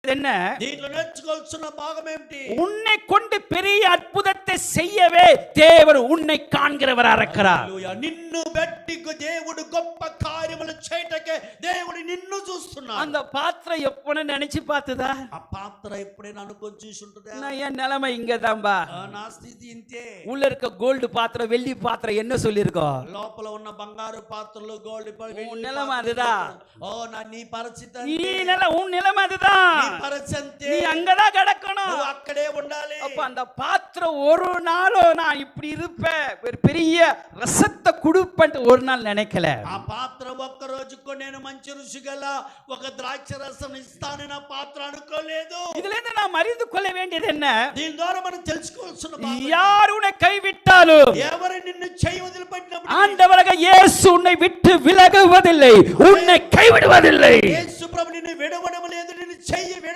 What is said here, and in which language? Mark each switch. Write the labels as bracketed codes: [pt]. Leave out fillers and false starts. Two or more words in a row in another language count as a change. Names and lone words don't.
[ta] என்ன? [te] దీంట్లో నేర్చుకోవాల్సిన భాగం ఏమిటి? [ta] உன்னை கொண்டு பெரிய அற்புதத்தை செய்யவே தேவன் உன்னை காண்கிறவரா இருக்கிறார். [te] హల్లెలూయా. నిన్ను బట్టి దేవుడు గొప్ప కార్యములు చేయటకే దేవుడు నిన్ను చూస్తున్నాడు. [ta] அந்த பாத்திரம் எப்பன்னு நினைச்சு பார்த்ததா? [te] ఆ పాత్ర ఎప్పుడైనా అనుకొని చూసి ఉంటుందా? [ta] நான் என் நிலைமை இங்கதான்பா. [te] నా స్థితి ఇంతే. [ta] உள்ள இருக்க கோல்டு பாத்திரம் வெள்ளி பாத்திரம் என்ன சொல்லிருக்கோம்? [te] లోపల ఉన్న బంగారు పాత్రలు గోల్డ్ [ta] உன் நிலைமை அதுதான். [te] ఓ నా నీ పరిస్థితి [ta] உன் நிலைமை அதுதான். [te] నీ పరిస్థితి [ta] நீ அங்கதான் கிடக்கணும். [te] నువ్వు అక్కడే ఉండాలి. [ta] அப்ப அந்த பாத்திரம் ஒரு நாளும் நான் இப்படி இருப்பேன் ஒரு பெரிய ரசத்தை குடுப்பேன் ஒரு நாள் நினைக்கல. [te] ఆ పాత్ర ఒక్క రోజుకు నేను మంచి రుచి గల ఒక ద్రాక్ష రసం ఇస్తానని ఆ పాత్ర అనుకోలేదు. [ta] இதுல இருந்து நாம் அறிந்து கொள்ள வேண்டியது என்ன? [te] దీని ద్వారా మనం తెలుసుకోవాల్సిన [ta] யார் உன்னை கைவிட்டாலும் [te] ఎవరు నిన్ను చేయి వదిలిపెట్టినప్పుడు [ta] ஆண்டவராக இயேசு உன்னை விட்டு விலகுவதில்லை, உன்னை கைவிடுவதில்லை. [te] యేసు ప్రభు నిన్ను విడవడం లేదు, నిన్ను చెయ్యి